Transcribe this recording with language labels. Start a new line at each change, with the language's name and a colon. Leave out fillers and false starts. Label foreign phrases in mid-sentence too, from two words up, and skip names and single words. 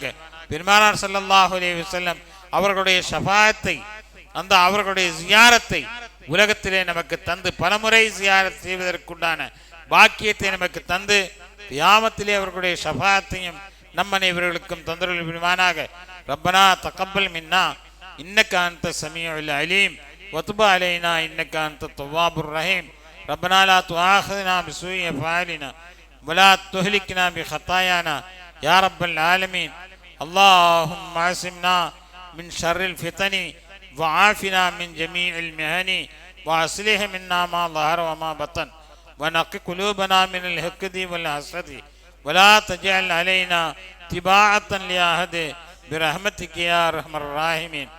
Tamil: பெருமானார்
Arabic: صلى الله عليه وسلم
Tamil: அவர்களுடைய ஷஃபாஅத்தை, அந்த அவர்களுடைய ஜியாரத்தை உலகத்திலே நமக்கு தந்து பலமுறை ஜியாரத் செய்வதற்குண்டான பாக்கியத்தை நமக்கு தந்து கியாமத்திலே அவர்களுடைய ஷஃபாஅத்தையும் நம் அனைவர்களுக்கும் தந்தருள் புரிவானாக.
Arabic: ربنا تقبل منا إنك أنت السميع العليم وتب علينا إنك أنت التواب الرحيم. ربنا لا تؤاخذنا بسوء أعمالنا ولا تهلكنا بخطايانا يا رب العالمين. اللهم عاصمنا من شر الفتن وعافنا من جميع المهن واصلح منا ما ظهر وما بطن ونقي قلوبنا من الحقد والحسد ولا تجعل علينا تباعة لأحد برحمتك يا ارحم الراحمين.